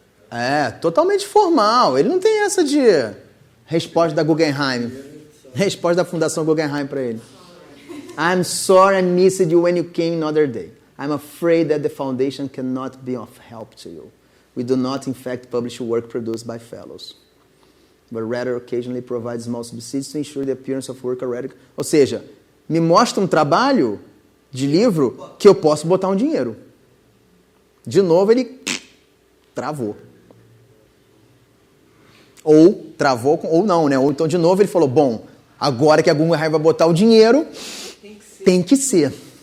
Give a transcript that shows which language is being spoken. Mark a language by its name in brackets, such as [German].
[Portuguese] É, totalmente formal. Ele não tem essa de resposta da Guggenheim. Resposta da Fundação Guggenheim para ele. [English] I'm sorry I missed you when you came another day. I'm afraid that the foundation cannot be of help to you. We do not, in fact, publish work produced by fellows, but rather occasionally provide small subsidies to ensure the appearance of work already... [Portuguese] Ou seja, me mostra um trabalho de livro que eu posso botar um dinheiro. De novo, ele travou. Ou travou, ou não, né? Ou então, de novo, ele falou, bom, agora que a Guggenheim vai botar o dinheiro, tem que ser.